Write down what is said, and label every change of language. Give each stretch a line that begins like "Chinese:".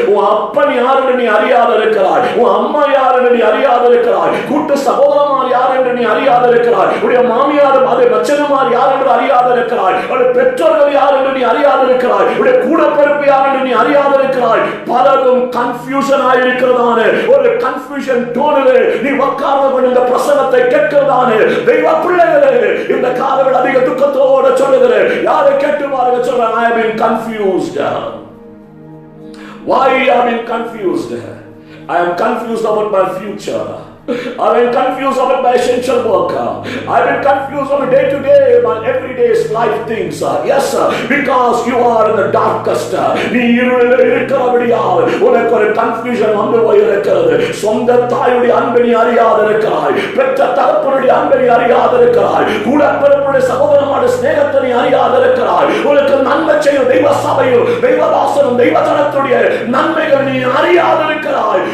Tamil: உன் அப்பன் யாருன்னு நீ அறியாத இருக்கிறாய், உன் அம்மா யாருன்னு நீ அறியாத இருக்கிறாய், கூட்டு சகோதரமார் யார் என்று நீ அறியாத இருக்கிறாய், உடைய மாமியார் அதை மச்சனமார் யார் என்று அறியாத இருக்கிறாய், உடைய பெற்றோர்கள் யார் என்று நீ அறியாத இருக்கிறாய், உடைய கூட பிறப்பு யார் என்று நீ அறியாத இருக்கிறாய். பலதும் கன்ஃபியூஷன் ஆயிருக்கிறதான ஒரு கன்ஃபியூஷன் டோனிலே நீ உட்கார்ந்து இந்த பிரசங்கத்தை கேட்கிறதான தெய்வ பிள்ளைகளே, இந்த காலங்கள் அதிக துக்கத்தோடு சொல்லுகிறேன். யாரை கேட்டு பாருங்க சொல்றேன்,
English: I have been confused. Why I have been confused? I am confused about my future. I've been confused about my essential work. I've been confused on day to day, my everyday's life things. Yes, because you are in the darkest.
Tamil: நீ இருளில் இருக்கிறபடியால் உனக்கு ஒரு confusion வந்து போயிருக்கிறது. சொந்த தாயுடைய அன்பை நீ அறியாத இருக்கிறாய், பெற்ற தகப்பனுடைய அன்பை நீ அறியாத இருக்கிறாய், கூட பிறப்புடைய சகோதரனுடைய ஸ்நேகத்தை நீ அறியாத இருக்கிறாய். உனக்கு நன்மை செய்யும் தெய்வ சபையும் தெய்வதாசனும் தெய்வ ஜனத்துடைய நன்மைகள் நீ அறியாத இருக்கிறாய்.